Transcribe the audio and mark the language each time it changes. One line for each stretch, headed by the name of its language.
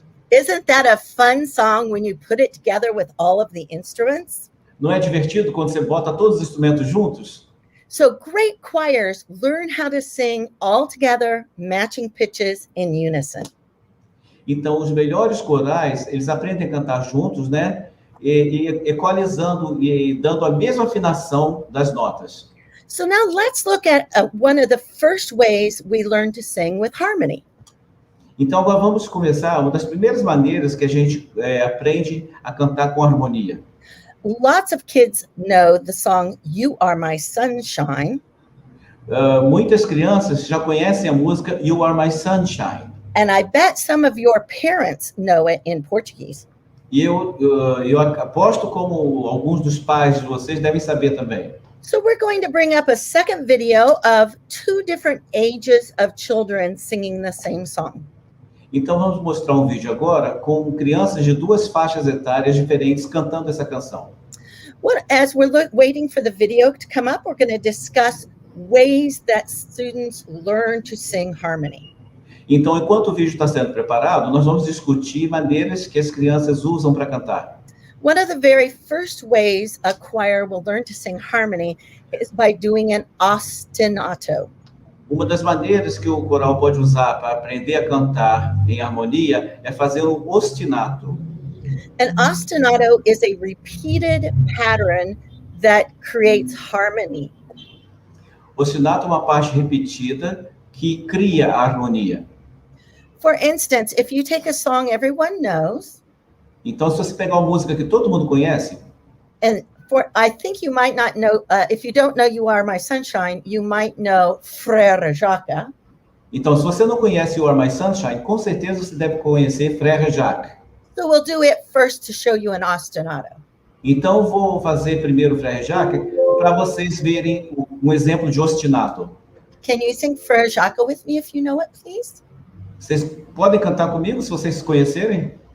English: Isn't that a fun song when you put it together with all of the instruments?
Portuguese: Não é divertido quando você bota todos os instrumentos juntos?
English: So great choirs learn how to sing all together, matching pitches in unison.
Portuguese: Então, os melhores corais, eles aprendem a cantar juntos, né? E equalizando e dando a mesma afinação das notas.
English: So now let's look at one of the first ways we learn to sing with harmony.
Portuguese: Então, agora vamos começar uma das primeiras maneiras que a gente aprende a cantar com harmonia.
English: Lots of kids know the song You Are My Sunshine.
Portuguese: Muitas crianças já conhecem a música You Are My Sunshine.
English: And I bet some of your parents know it in Portuguese.
Portuguese: E eu aposto como alguns dos pais de vocês devem saber também.
English: So we're going to bring up a second video of two different ages of children singing the same song.
Portuguese: Então vamos mostrar um vídeo agora com crianças de duas faixas etárias diferentes cantando essa canção.
English: As we're waiting for the video to come up, we're going to discuss ways that students learn to sing harmony.
Portuguese: Então, enquanto o vídeo está sendo preparado, nós vamos discutir maneiras que as crianças usam para cantar.
English: One of the very first ways a choir will learn to sing harmony is by doing an ostinato.
Portuguese: Uma das maneiras que o coral pode usar para aprender a cantar em harmonia é fazer o ostinato.
English: An ostinato is a repeated pattern that creates harmony.
Portuguese: Ostinato é uma parte repetida que cria a harmonia.
English: For instance, if you take a song everyone knows,
Portuguese: então, se você pegar uma música que todo mundo conhece,
English: and I think you might not know, if you don't know You Are My Sunshine, you might know Frère Jacques.
Portuguese: Então, se você não conhece You Are My Sunshine, com certeza você deve conhecer Frère Jacques.
English: So we'll do it first to show you an ostinato.
Portuguese: Então, vou fazer primeiro Frère Jacques para vocês verem um exemplo de ostinato.
English: Can you sing Frère Jacques with me if you know it, please?
Portuguese: Vocês podem cantar comigo se vocês conhecerem?